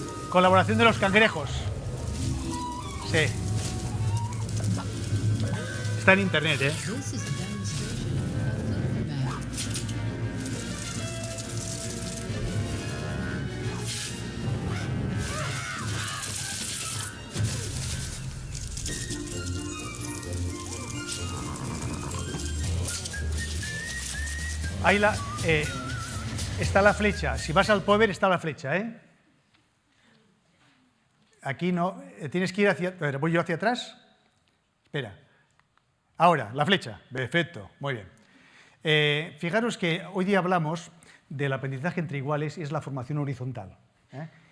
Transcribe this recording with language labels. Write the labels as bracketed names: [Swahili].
[Spanish] Colaboración de los cangrejos. Sí. Está en internet, ¿eh? [English] This is a demonstration of flip format. [Spanish] Ahí está la flecha. Si vas al power está la flecha, ¿eh? Aquí no. Tienes que ir hacia... A ver, ¿voy yo hacia atrás? Espera. Ahora, la flecha. Perfecto. Muy bien. Fijaros que hoy día hablamos del aprendizaje entre iguales y es la formación horizontal, ¿eh?